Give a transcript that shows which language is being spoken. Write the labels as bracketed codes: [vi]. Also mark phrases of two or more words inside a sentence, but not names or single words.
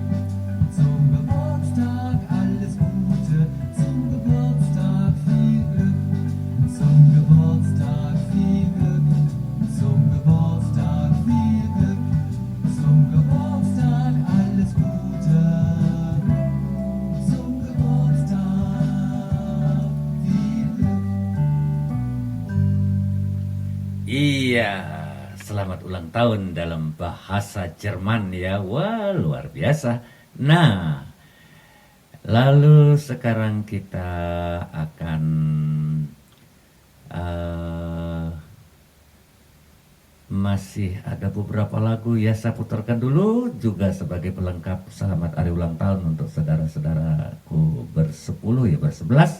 [de] zum Geburtstag alles Gute, zum Geburtstag viel Glück, zum Geburtstag viel Glück, zum Geburtstag viel Glück, zum Geburtstag alles Gute, zum Geburtstag viel Glück. [id] Iya, selamat ulang tahun dalam bahasa Jerman ya. Wah, luar biasa. Nah, lalu sekarang kita akan masih ada beberapa lagu ya, saya putarkan dulu juga sebagai pelengkap selamat hari ulang tahun untuk saudara-saudaraku bersepuluh ya, bersebelas.